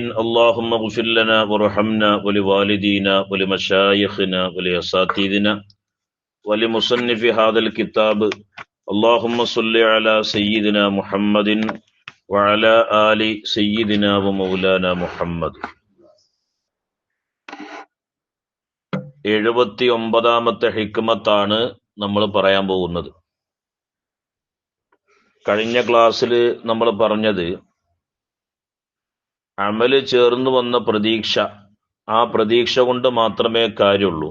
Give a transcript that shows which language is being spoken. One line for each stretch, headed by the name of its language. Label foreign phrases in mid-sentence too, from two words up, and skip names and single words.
Arabic: اللهم اغفر لنا وارحمنا ولوالدينا ولمشايخنا ولأساتذتنا ولمصنف هذا الكتاب. اللهم صل على سيدنا محمد وعلى آل سيدنا ومولانا محمد.
Malayalam: 79ാമത്തെ ഹിക്മത്താണ് നമ്മൾ പറയാൻ പോകുന്നത്. കഴിഞ്ഞ ക്ലാസ്സിൽ നമ്മൾ പറഞ്ഞത് അമല് ചേർന്ന് വന്ന പ്രതീക്ഷ, ആ പ്രതീക്ഷ കൊണ്ട് മാത്രമേ കാര്യമുള്ളൂ.